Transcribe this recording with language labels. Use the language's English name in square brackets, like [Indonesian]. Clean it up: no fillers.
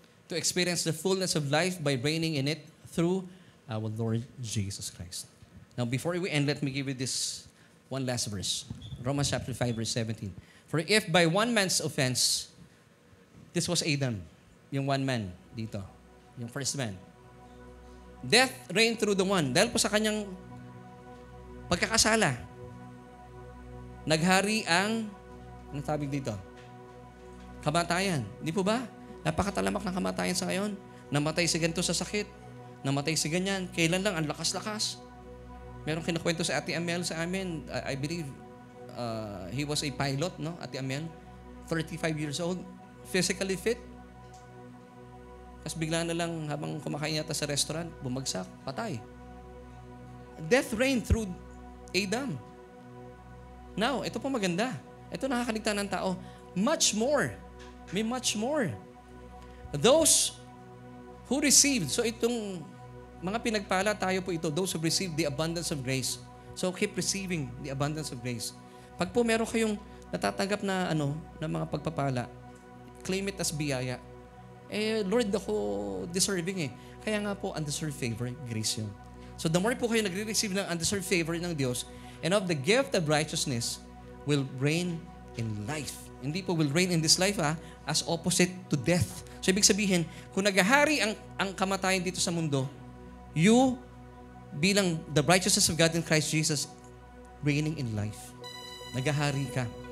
[English] To experience the fullness of life by reigning in it through our Lord Jesus Christ. Now, before we end, let me give you this one last verse. Romans chapter 5, verse 17. "For if by one man's offense," this was Adam, [Filipino] yung one man dito, yung first man, [English] "death reigned through the one." [Filipino] Dahil po sa kanyang pagkakasala, naghari ang, anong tawag dito? Kamatayan. Di po ba? Napakatalamak ng kamatayan sa ngayon. Namatay si ganito sa sakit. Namatay si ganyan. Kailan lang, ang lakas-lakas. Merong kinukwento sa Ate Amel sa amin. [English] I believe he was a pilot, no? Ate Amel. 35 years old. Physically fit. [Filipino] Tapos bigla na lang habang kumakain yata sa restaurant, bumagsak, patay. [English] Death reigned through Adam. [Filipino] Now, ito po maganda. Ito nakakaligtaan ng tao. Much more. May much more. [English] Those who received, so [Filipino] itong mga pinagpala tayo po ito, [English] those who received the abundance of grace. So keep receiving the abundance of grace. [Filipino] Pag po meron kayong natatanggap na na mga pagpapala, [English] claim it as [Filipino] biyaya. Lord, ako deserving Kaya nga po, undeserved favor, grace yun. [English] So the more po kayo nagre-receive ng undeserved favor ng Diyos, and of the gift of righteousness will reign in life. Hindi po will reign in this life as opposite to death. [Filipino] So ibig sabihin, kung naghahari ang kamatayan dito sa mundo, you, bilang [English] the righteousness of God in Christ Jesus, reigning in life. [Filipino] Naghahari ka.